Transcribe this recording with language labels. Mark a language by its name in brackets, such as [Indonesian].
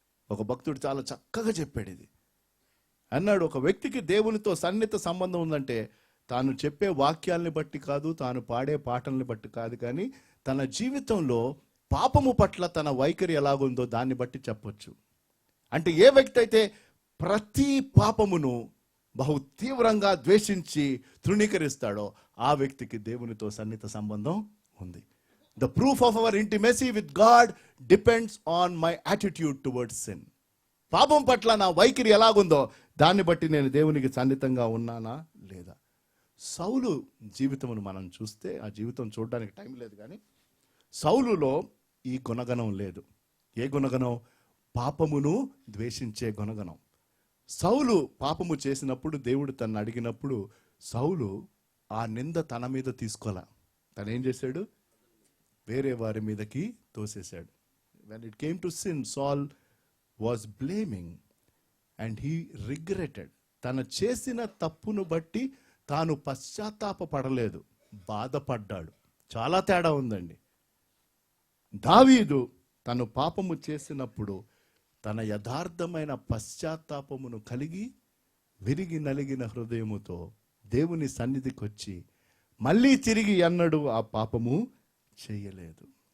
[Telugu] ఒక భక్తుడు చాలా చక్కగా చెప్పాడు ఇది. అన్నాడు, ఒక వ్యక్తికి దేవునితో సన్నిహిత సంబంధం ఉందంటే తాను చెప్పే వాక్యాలని బట్టి కాదు, తాను పాడే పాటల్ని బట్టి కాదు, కానీ తన జీవితంలో పాపము పట్ల తన వైఖరి ఎలాగుందో దాన్ని బట్టి చెప్పొచ్చు. అంటే ఏ వ్యక్తి అయితే ప్రతి పాపమును బహు తీవ్రంగా ద్వేషించి తృణీకరిస్తాడో ఆ వ్యక్తికి దేవునితో సన్నిహిత సంబంధం ఉంది. [English] The proof of our intimacy with God depends on my attitude towards sin. [Telugu] పాపం పట్ల నా వైఖరి ఎలాగుందో దాన్ని బట్టి నేను దేవునికి సన్నిహితంగా ఉన్నానా లేదా? సౌలు జీవితమును మనం చూస్తే, ఆ జీవితం చూడడానికి టైం లేదు, కానీ సౌలులో ఈ గుణగణం లేదు. ఏ గుణగణం? పాపమును ద్వేషించే గుణగణం. సౌలు పాపము చేసినప్పుడు దేవుడు తను అడిగినప్పుడు సౌలు ఆ నింద తన మీద తీసుకోలే. తను ఏం చేశాడు? వేరే వారి మీదకి తోసేశాడు. [English] When it came to sin, Saul was blaming and he regretted. [Telugu] తను చేసిన తప్పును బట్టి తాను పశ్చాత్తాపపడలేదు, బాధపడ్డాడు. చాలా తేడా ఉందండి. దావీదు తను పాపము చేసినప్పుడు తన యథార్థమైన పశ్చాత్తాపమును కలిగి విరిగి నలిగిన హృదయముతో దేవుని సన్నిధికి వచ్చి మళ్ళీ తిరిగి ఎన్నడూ ఆ పాపము చేయలేదు.